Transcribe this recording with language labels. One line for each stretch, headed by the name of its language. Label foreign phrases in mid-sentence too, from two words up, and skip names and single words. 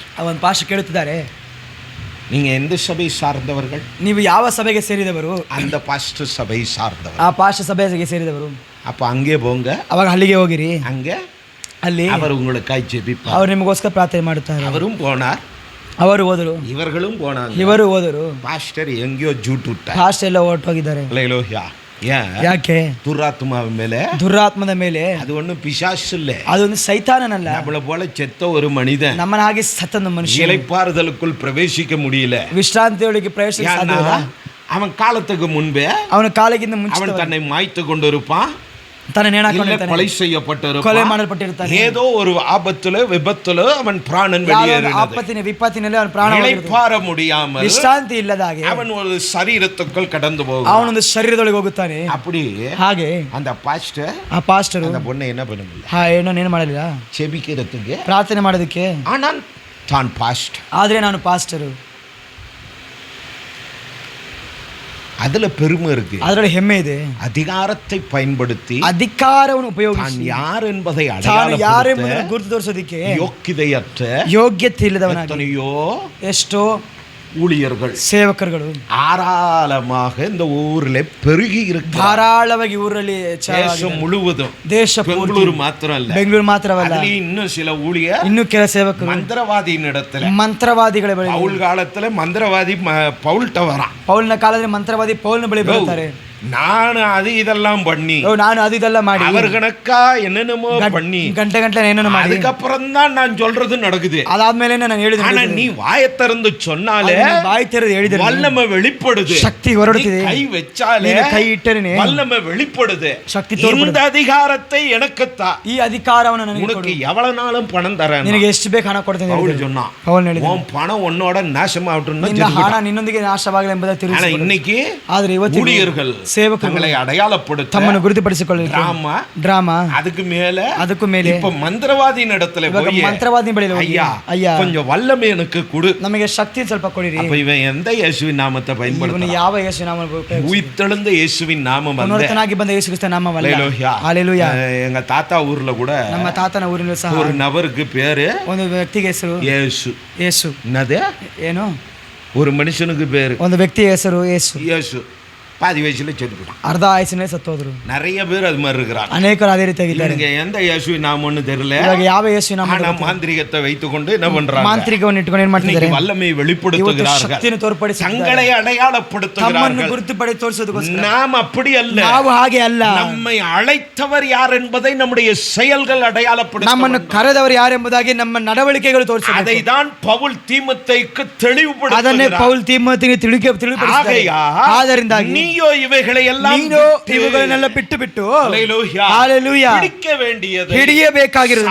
Kannada: ಒಂದು ಪಾಸ್ಟರ್ ಕೇಳುತ್ತಿದ್ದಾರೆ,
Tamil: நீங்க எந்த சபை சார்ந்தவர்கள்?
Kannada: ನೀವು ಯಾವ ಸಭೆಗೆ ಸೇರಿದವರು?
Tamil: அந்த பாஸ்டர் சபை சார்ந்தவர்.
Kannada: ಆ ಪಾಸ್ಟರ್ ಸಭೆಗೆ ಸೇರಿದವರು.
Tamil: அப்ப அங்கே போங்க,
Kannada: ಅವಾಗ ಅಲ್ಲಿಗೆ ಹೋಗಿರಿ,
Tamil: அங்க
Kannada: ಅಲ್ಲಿ
Tamil: அவர் உங்களுக்காய் ஜெபிப்பார்.
Kannada: ಅವರು ನಿಮಗೋಸ್ಕರ ಪ್ರಾರ್ಥನೆ ಮಾಡುತ್ತಾರೆ.
Tamil: அவரும் போனார்,
Kannada: ಅವರು ಹೋದರು,
Tamil: இவர்களும் போனாங்க,
Kannada: ಇವರು ಹೋದರು.
Tamil: பாஸ்டர் எங்கேயோ ஜூட் விட்டார்.
Kannada: ಪಾಸ್ಟರ್ ಎಲ್ಲ ಹೊರಟೋಗಿದ್ದಾರೆ.
Tamil: ஹல்லேலூயா.
Kannada: ಯಾಕೆ?
Tamil: துராத்மா மேலே,
Kannada: ದುರಾತ್ಮದ ಮೇಲೆ.
Tamil: அது ஒண்ணும் பிசாசு இல்ல,
Kannada: ಅದೊಂದು ಸೈತಾನನಲ್ಲ,
Tamil: நம்மள போல செத்த ஒரு மனிதன்,
Kannada: ನಮ್ಮನ ಹಾಗೆ ಸತ್ತನ ಮನುಷ್ಯ,
Tamil: இளைப்பாறுதலுக்குள் பிரவேசிக்க முடியல.
Kannada: ವಿಶ್ರಾಂತಿಯೊಳಗೆ ಪ್ರವೇಶಿಸಲು ಸಾಧ್ಯವಿಲ್ಲ.
Tamil: அவன் காலத்துக்கு முன்பே,
Kannada: ಅವನ ಕಾಲಕ್ಕಿಂತ ಮುಂಚೆ
Tamil: அவன் தன்னை மாய்த்து கொண்டிருப்பான்,
Kannada: ತನ್ನ ನೇಣಾಕೊಂಡಿರ್ತಾನೆ,
Tamil: கொலை செய்யப்பட்டிருப்பான்,
Kannada: ಕೊಲೆ ಮಾಡಲ್ಪಟ್ಟಿರ್ತಾನೆ,
Tamil: ஏதோ ஒரு ஆபத்திலோ விபத்திலோ அவன் பிராணன் வெளியேறினது,
Kannada: ಆಪತ್ತಿನ ವಿಪತ್ತಿನಲ್ಲಿ ಅವನ ಪ್ರಾಣ
Tamil: இளைப்பாற முடியாமல்,
Kannada: ವಿಶ್ರಾಂತಿ ಇಲ್ಲದಾಗೆ
Tamil: அவன் ஒரு சரீரத்துக்குள் கடந்து போகும்,
Kannada: ಅವನೊಂದು ಶರೀರದೊಳಗೆ ಹೋಗುತ್ತಾನೆ.
Tamil: அப்படி
Kannada: ಹಾಗೆ
Tamil: அந்த பாஸ்டர்,
Kannada: ಆ ಪಾಸ್ಟರ್
Tamil: அந்த பொண்ணை என்ன பண்ணல,
Kannada: ಏನು ಮಾಡಲಿಲ್ಲ,
Tamil: செபிக்கிறதுக்கு,
Kannada: ಪ್ರಾರ್ಥನೆ ಮಾಡೋದಕ್ಕೆ.
Tamil: ஆனால் தான் பாஸ்டர்,
Kannada: ಆದ್ರೆ ನಾನು ಪಾಸ್ಟರು,
Tamil: அதுல பெருமை இருக்கு,
Kannada: ಅದರಲ್ಲಿ ಹೆಮ್ಮೆ ಇದೆ.
Tamil: அதிகாரத்தை பயன்படுத்தி
Kannada: ಅಧಿಕಾರವನ್ನು ಉಪಯೋಗಿಸಿ
Tamil: தான் யார் என்பதை
Kannada: ಯಾರೆಂಬುದನ್ನು ಗುರುತು ತೋರಿಸೋದಕ್ಕೆ
Tamil: யோக்கியதையற்ற
Kannada: ಯೋಗ್ಯತೆ ಇಲ್ಲದವನಾಗಿ
Tamil: எத்தனையோ
Kannada: ಎಷ್ಟೋ
Tamil: ஊழியர்கள்
Kannada: ಸೇವಕರುಗಳು
Tamil: ஆராளமாக இந்த ஊர்ல பெருகி இருக்கு.
Kannada: ಧಾರಾಳವಾಗಿ ಊರಲ್ಲಿ
Tamil: தேசம் முழுவதும்,
Kannada: ದೇಶ
Tamil: பெங்களூரு மாத்திரம் இல்ல,
Kannada: ಬೆಂಗಳೂರು ಮಾತ್ರವಲ್ಲ,
Tamil: இன்னும் சில ஊழியர்,
Kannada: ಇನ್ನು ಕೆಲ ಸೇವಕರು
Tamil: மந்திரவாதியின் இடத்துல,
Kannada: ಮಂತ್ರವಾದಿಗಳ ಬಳಿ,
Tamil: பவுல் காலத்துல மந்திரவாதி பவுல்ட்ட வரான்.
Kannada: ಪೌಲನ ಕಾಲದಲ್ಲಿ ಮಂತ್ರವಾದಿ ಪೌಲನ ಬಳಿ ಬರ್ತಾರೆ.
Tamil: ನಾನು ಅದು ಇದೆல்லாம் பண்ணி,
Kannada: ನಾನು ಅದು ಇದೆಲ್ಲ ಮಾಡಿ,
Tamil: அவர்களுக்கா என்னென்னமோ பண்ணி
Kannada: ಗಂಟೆ ಗಂಟೆ ಏನೇನೋ ಮಾಡಿ,
Tamil: அதுக்கப்புறம் தான் நான் சொல்றது நடக்குது.
Kannada: ಅದಾದ್ಮೇಲೆ ನಾನು ಹೇಳಿದೆ.
Tamil: ஆனா நீ வாயை திறந்து சொன்னாலே
Kannada: ಬಾಯಿ ತೆರೆದು ಹೇಳಿದ್ರೆ
Tamil: வல்லமை வெளிப்படுது,
Kannada: ಶಕ್ತಿ ಹೊರಡುತ್ತಿದೆ.
Tamil: கை வச்சாலே
Kannada: ಕೈ ಇಟ್ಟರೆ
Tamil: வல்லமை வெளிப்படுது,
Kannada: ಶಕ್ತಿ
Tamil: இந்த
Kannada: ತೋರ್ಪಡುತ್ತೆ.
Tamil: அதிகாரத்தை எனக்குத்தா,
Kannada: ಈ ಅಧಿಕಾರವನ್ನು ನನಗೆ
Tamil: உனக்கு
Kannada: ಕೊಡು,
Tamil: எவ்வளவு நாளும் பணம் தரேன்.
Kannada: ನಿನಗೆ ಎಷ್ಟು ಬೇಕು ಹಣ ಕೊಡ್ತೇನೆ
Tamil: பவுல் சொன்னான்.
Kannada: ಪೌಲನು ಹೇಳಿದ,
Tamil: உன் பணம் உன்னோட நாசமாகட்டும்.
Kannada: ನಿನ್ನ ಹಣ ನಿನ್ನೊಂದಿಗೆ ನಾಶವಾಗಲಿ ಎಂಬುದಾಗಿ
Tamil: ஆனா
Kannada: ತಿಳಿಸಿ.
Tamil: இன்னைக்கு
Kannada: ಆದರೆ ಇವತ್ತು
Tamil: ஊழியர்கள்
Kannada: ಸೇವಕರು
Tamil: தங்களை அடையாளப்படுத்த,
Kannada: ತಮ್ಮನ್ನು ಗುರುತುಪಡಿಸಿಕೊಳ್ಳಲು ಡ್ರಾಮಾ,
Tamil: அதுக்கு மேல இப்ப மந்திரவாதியின் இடத்துல போய்
Kannada: ಮಂತ್ರವಾದಿ ಬಳಿ ಹೋಗಿ,
Tamil: ஐயா கொஞ்சம் வல்லமை எனக்கு கொடு,
Kannada: ನಮಗೆ ಶಕ್ತಿ ಸ್ವಲ್ಪ ಕೊಡಿರಿ.
Tamil: அப்ப இவன் எந்த இயேசுவின் நாமத்தை
Kannada: ಇವನು
Tamil: பயன்படுத்த?
Kannada: ಯಾವ ಯೇಸು ನಾಮ?
Tamil: உயிர்த்தெழுந்த இயேசுவின் நாமம் அல்ல.
Kannada: ಪುನರುತ್ಥಾನಾಗಿ ಬಂದ ಯೇಸು ಕ್ರಿಸ್ತ ನಾಮವಲ್ಲ.
Tamil: ஹalleluya. எங்க தாத்தா ஊர்ல கூட
Kannada: ನಮ್ಮ ತಾತನ ಊರಿನಲ್ಲಿ ಸಹ
Tamil: ஒரு நபருக்கு பேரு,
Kannada: ಒಂದು ವ್ಯಕ್ತಿಗೆ ಹೆಸರು
Tamil: இயேசு.
Kannada: ಯೇಸು.
Tamil: என்னது?
Kannada: ಏನು?
Tamil: ஒரு மனுஷனுக்கு பேரு
Kannada: ಒಂದು ವ್ಯಕ್ತಿ ಹೆಸರು ಯೇಸು.
Tamil: இயேசு பாதி வயசுல செத்து,
Kannada: ಅರ್ಧ ಆಯಸ್ಸಿನಲ್ಲಿ ಸತ್ತೋದ್ರು.
Tamil: நிறைய பேர் அது மாதிரி இருக்கிறாங்க.
Kannada: ಅನೇಕರು ಅದೇ ರೀತಿಯಾಗಿದ್ದಾರೆ.
Tamil: இவங்க எந்த இயேசுவின் நாமம்னு தெரியல,
Kannada: ಇವಾಗ ಯಾವ ಯೇಸು ನಾಮ?
Tamil: ஆனா மாந்திரிகத்தை வைத்துக்கொண்டு என்ன பண்றாங்க?
Kannada: ಮಾಂತ್ರಿಕವನ್ನು ಇಟ್ಟುಕೊಂಡು ಏನು ಮಾಡ್ತಿದ್ದಾರೆ?
Tamil: வல்லமை வெளிப்படுத்துகிறார்கள்,
Kannada: ಶಕ್ತಿಯನ್ನು ತೋರ್ಪಡಿಸಿ
Tamil: தங்களை அடையாளப்படுத்துகிறார்கள்.
Kannada: ತಮ್ಮನ್ನು ಗುರುತುಪಡಿ ತೋರಿಸೋದಕ್ಕೋಸ್ಕರ.
Tamil: நாம் அப்படி அல்ல,
Kannada: ನಾವು ಹಾಗೆ ಅಲ್ಲ.
Tamil: நம்மை அழைத்தவர் யார் என்பதை நம்முடைய செயல்கள் அடையாளப்படுத்த,
Kannada: ನಮ್ಮನ್ನು ಕರೆದವರು ಯಾರೆಂಬುದಾಗಿ ನಮ್ಮ ನಡವಳಿಕೆಗಳು ತೋರಿಸಬೇಕು.
Tamil: அதை தான் பவுல் தீமோத்தேயுக்கு தெளிவுபடுத்துகிறார்.
Kannada: ಅದನ್ನೇ ಪೌಲ್ ತಿಮೋಥೆಗೆ ತಿಳಿಪಡಿಸಿದ್ದಾರೆ. ಆದ್ದರಿಂದಾಗಿ
Tamil: நீயோ இவைகளை எல்லாம்
Kannada: ನೀನು ಇವುಗಳನ್ನೆಲ್ಲ ಬಿಟ್ಟು ಬಿಟ್ಟು
Tamil: ஹalleluya ஹalleluya பிடிக்க வேண்டியது,
Kannada: ಹಿಡಿಯಬೇಕಾಗಿರುವುದು,